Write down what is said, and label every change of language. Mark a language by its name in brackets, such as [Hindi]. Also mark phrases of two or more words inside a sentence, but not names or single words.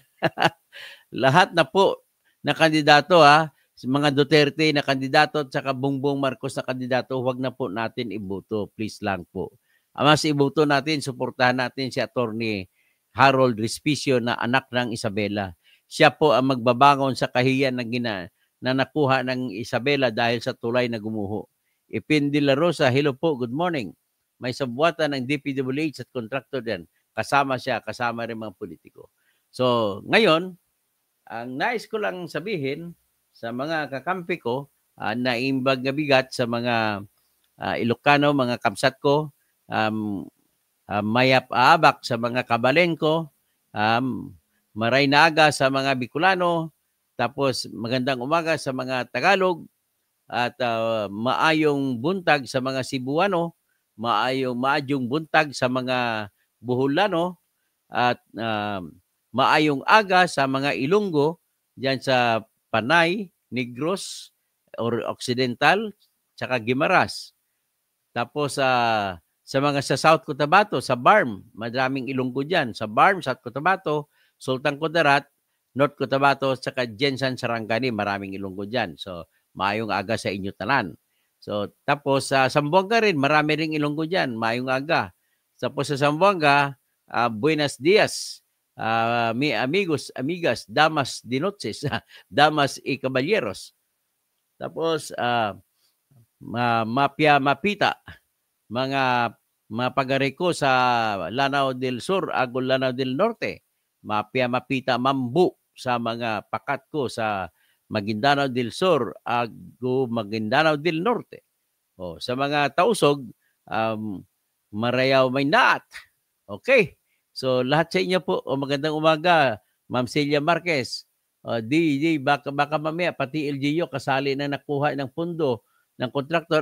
[Filipino] Lahat na po na kandidato mga Duterte na kandidato at saka Bongbong Marcos na kandidato, huwag na po natin iboto. Please lang po. Mas iboto natin, suportahan natin si Attorney Harold Respicio na anak ng Isabela. Siya po ang magbabangon sa kahiyan na nakuha ng Isabela dahil sa tulay na gumuho. Ipin de la Rosa, hello po, [English] good morning. [Filipino] May sabuatan ng DPWH at contractor din. Kasama siya, kasama rin mga politiko. So, ngayon, ang nais ko lang sabihin sa mga kakampi ko na [Iloko] imbag na bigat [Filipino] sa mga Ilocano, mga kamsat ko, [Pampanga] mayap aabak [Filipino] sa mga kabalengko, [Bikol] maray naaga [Filipino] sa mga Bicolano, tapos magandang umaga sa mga Tagalog, at [Cebuano] maayong buntag [Filipino] sa mga Cebuano, [Cebuano] maayong buntag [Filipino] sa mga Boholano, at [Hiligaynon] maayong aga [Filipino] sa mga Ilonggo, diyan sa Panay, Negros, or Occidental, tsaka Guimaras. Tapos sa mga sa South Cotabato, sa Barm, madaming Ilonggo diyan. Sa Barm, South Cotabato, Sultan Kudarat, North Cotabato, tsaka Jensan, Sarangani, maraming Ilonggo diyan. So, [Hiligaynon] maayong aga sa inyo tanan. [Filipino] So, tapos sa Zamboanga rin, marami ring Ilonggo diyan, [Hiligaynon] maayong aga. [Filipino] Tapos sa Zamboanga, [Spanish] buenos dias, mi amigos, amigas, damas de noches, damas y caballeros. [Filipino] Tapos, [Maranao] mapita, mga pagare ko [Filipino] sa Lanao del Sur, Agol Lanao del Norte, [Maguindanaon] mapita mambu [Filipino] sa mga pakat ko sa Maguindanao del Sur, Ago Maguindanao del Norte. Sa mga tausog, [Tausug] Marayaw Maynat. [Filipino] Okay. So lahat sa inyo po, magandang umaga, Ma'am Celia Marquez. Baka mamaya pati LGU kasali na nakuha ng pundo ng kontraktor.